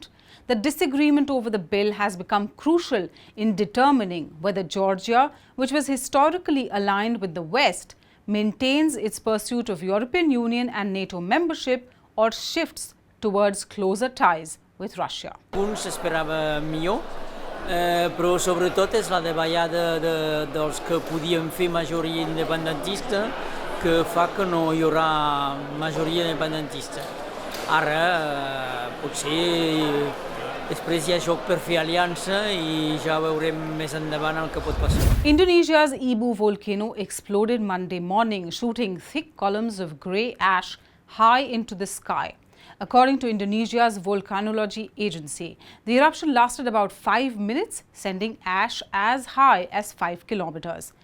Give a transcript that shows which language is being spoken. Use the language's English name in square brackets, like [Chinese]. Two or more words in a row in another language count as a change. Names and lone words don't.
[English] The disagreement over the bill has become crucial in determining whether Georgia, which was historically aligned with the West, maintains its pursuit of European Union and NATO membership or shifts towards closer ties with Russia. [Catalan] S'esperava millor. Però sobretot és la davallada dels que podien fer majoria independentista que fa que no hi haurà majoria independentista. Ara potser després hi ha joc per fer aliança i ja veurem més endavant el que pot passar. [English] Indonesia's Ibu volcano exploded Monday morning, shooting thick columns of grey ash high into the sky. According to Indonesia's volcanology agency, the eruption lasted about 5 minutes, sending ash as high as 5 kilometers.